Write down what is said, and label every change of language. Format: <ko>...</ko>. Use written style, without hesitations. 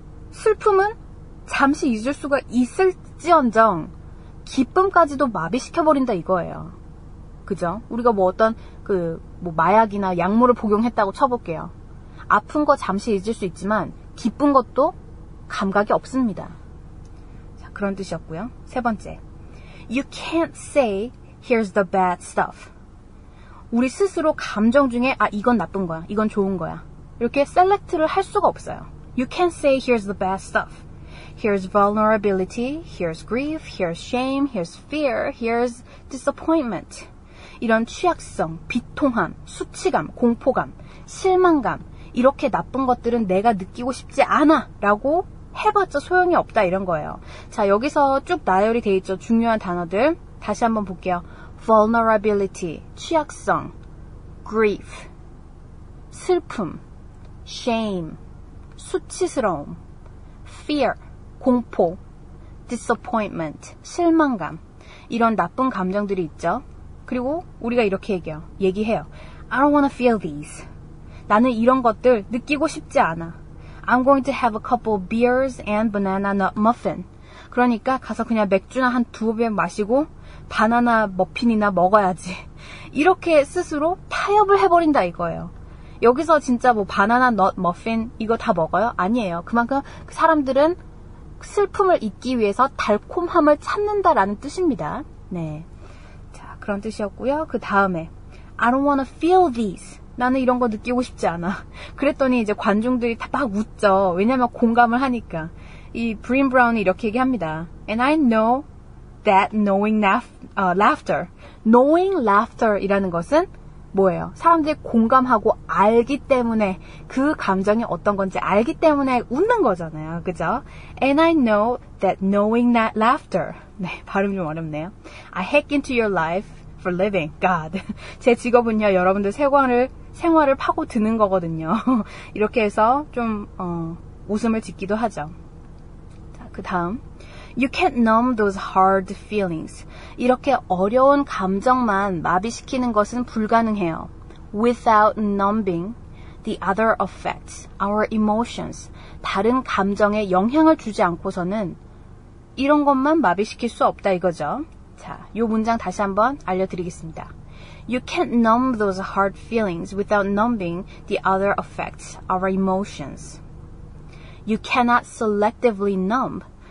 <ko>슬픔은 잠시 잊을 수가 있을지언정 기쁨까지도 마비시켜버린다 이거예요. 그죠? 우리가 뭐 어떤 마약이나 약물을 복용했다고 쳐볼게요. 아픈 거 잠시 잊을 수 있지만 기쁜 것도 감각이 없습니다. 자, 그런 뜻이었고요. 세 번째.</ko> <en>You can't say, here's the bad stuff.</en> <ko>우리 스스로 감정 중에 이건 나쁜 거야, 이건 좋은 거야. 이렇게 셀렉트를 할 수가 없어요.</ko> <en>You can't say, here's the bad stuff. Here's vulnerability, here's grief, here's shame, here's fear, here's disappointment.</en> <ko>이런 취약성, 비통함, 수치감, 공포감, 실망감, 이렇게 나쁜 것들은 내가 느끼고 싶지 않아 라고 해봤자 소용이 없다 이런 거예요. 자, 여기서 쭉 나열이 돼 있죠. 중요한 단어들. 다시 한번 볼게요. vulnerability, 취약성, grief, 슬픔, shame, 수치스러움, fear, 공포, disappointment, 실망감, 이런 나쁜 감정들이 있죠. 그리고 우리가 이렇게 얘기해요.</ko> <en>I don't want to feel these.</en> <ko>나는 이런 것들 느끼고 싶지 않아.</ko> <en>I'm going to have a couple of beers and banana nut muffin.</en> <ko>그러니까 가서 그냥 맥주나 한 2병 마시고 바나나 머핀이나 먹어야지. 이렇게 스스로 타협을 해버린다 이거예요. 여기서 진짜 뭐 바나나 넛 머핀 이거 다 먹어요? 아니에요. 그만큼 사람들은 슬픔을 잊기 위해서 달콤함을 찾는다라는 뜻입니다. 네, 자, 그런 뜻이었고요. 그 다음에</ko> <en>I don't want to feel these.</en> <ko>나는 이런 거 느끼고 싶지 않아. 그랬더니 이제 관중들이 다 막 웃죠. 왜냐면 공감을 하니까. 이 브린 브라운이 이렇게 얘기합니다.</ko> <en>And I know that knowing laughter. knowing laughter</en> <ko>이라는 것은 뭐예요? 사람들이 공감하고 알기 때문에 그 감정이 어떤 건지 알기 때문에 웃는 거잖아요. 그죠?</ko> <en>And I know that knowing that laughter.</en> <ko>네, 발음이 좀 어렵네요.</ko> <en>I hack into your life for living. God.</en> <ko>제 직업은요, 여러분들 생활을 파고드는 거거든요. 이렇게 해서 좀 웃음을 짓기도 하죠. 자, 그 다음.</ko> <en>You can't numb those hard feelings.</en> <ko>이렇게 어려운 감정만 마비시키는 것은 불가능해요.</ko> <en>Without numbing the other effects, our emotions.</en> <ko>다른 감정에 영향을 주지 않고서는 이런 것만 마비시킬 수 없다 이거죠. 자, 이 문장 다시 한번 알려드리겠습니다.</ko> <en>You can't numb those hard feelings without numbing the other effects, our emotions. You cannot selectively numb.</en>